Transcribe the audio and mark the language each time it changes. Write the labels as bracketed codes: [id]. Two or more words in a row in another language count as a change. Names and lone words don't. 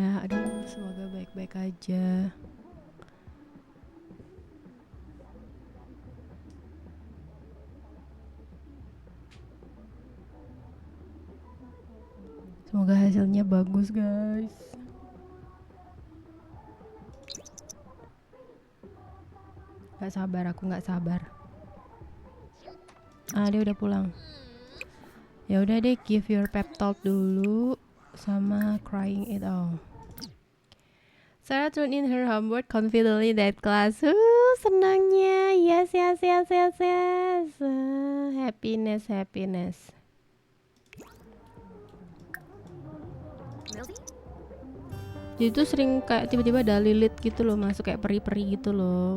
[id] Aduh, semoga baik-baik aja. Semoga hasilnya bagus, guys. Gak sabar, aku nggak sabar. Ah, dia udah pulang. Ya udah deh, [en] give your pep talk [id] dulu sama [en] crying it all. Sarah turned in her homework confidently that class. Senangnya. Yes. Happiness. Mildy? [id] Jadi tuh sering kayak tiba-tiba ada lilit gitu loh, masuk kayak peri-peri gitu loh.